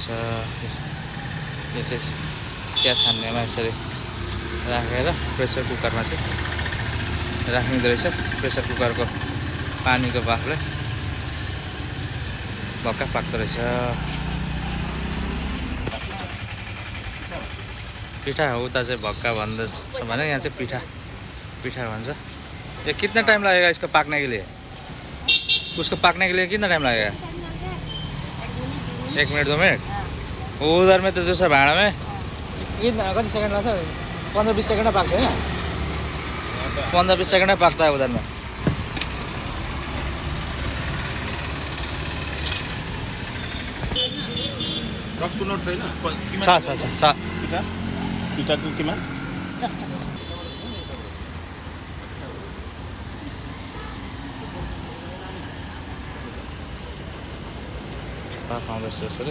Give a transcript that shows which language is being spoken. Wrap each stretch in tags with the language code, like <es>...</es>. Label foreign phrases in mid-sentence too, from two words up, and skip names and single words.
<ne>यो चाहिँ चिया छान्नेमा यसरी राखेर प्रेसर कुकरमा चाहिँ राखिँदो रहेछ। प्रेसर कुकरको पानीको भापले भक्का पाक्दो रहेछ। पिठा हो उता चाहिँ भक्का भन्दछ भने यहाँ चाहिँ पिठा भन्छ।</ne> <hi>ये कितना टाइम लगेगा इसको पाकने के लिए? उसको पाकने के लिए कितना टाइम लगेगा? 1 मिनट 2 मिनट। उधर में तो जो सा भाँडा में कितना</hi> <ne>कति सेकेन्ड लाग्छ? 15-20 सेकेन्डमा पाक्छ होइन? 15-20 सेकेन्डमा पाक्छ</ne> <hi>उधर में।</hi> <ne>रक्सको नोट छैन? छ पिठाको किमा? 10 टका। भाफ आउँदैछ यसरी।</ne>